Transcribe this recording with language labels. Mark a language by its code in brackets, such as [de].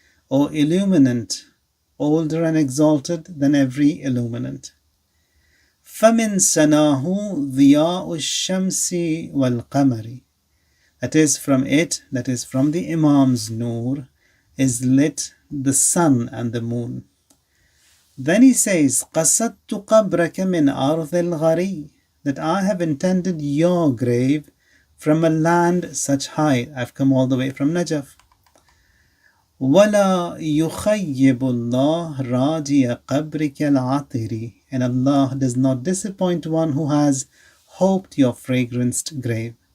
[en] O illuminant, older and exalted than every illuminant. [ar] فَمِن سَنَاهُ ضِيَاءُ الشَّمْسِ وَالْقَمَرِ. [en] That is from it, that is from the Imam's nur, is lit the sun and the moon. Then he says, [ar] قَصَدْتُ قَبْرَكَ مِنْ أَرْضِ الْغَرِي. [en] That I have intended your grave from a land such high. I've come all the way from Najaf. [ar] وَلَا يُخَيِّبُ اللَّهُ رَاجِيَ قَبْرِكَ الْعَطِرِ. [en] And Allah does not disappoint one who has hoped your fragranced grave.